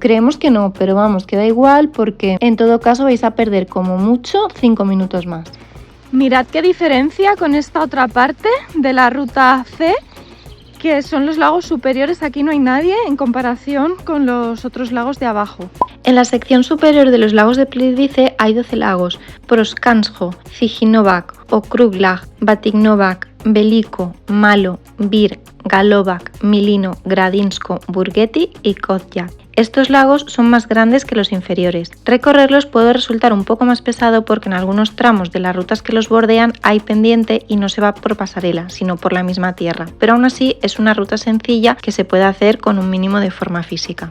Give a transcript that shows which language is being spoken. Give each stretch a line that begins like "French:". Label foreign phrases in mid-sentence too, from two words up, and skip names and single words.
Spanish: Creemos que no, pero vamos, que da igual porque en todo caso vais a perder como mucho 5 minutos más. Mirad qué diferencia con esta otra parte de la ruta C, que son los lagos superiores. Aquí no hay nadie en comparación con los otros lagos de abajo. En la sección superior de los lagos de Plitvice hay 12 lagos: Proskansko, Ciginovac, Okruglag, Batignovac, Veliko, Malo, Vir, Galovac, Milino, Gradinsko, Burgeti y Kozjak. Estos lagos son más grandes que los inferiores. Recorrerlos puede resultar un poco más pesado porque en algunos tramos de las rutas que los bordean hay pendiente y no se va por pasarela, sino por la misma tierra. Pero aún así es una ruta sencilla que se puede hacer con un mínimo de forma física.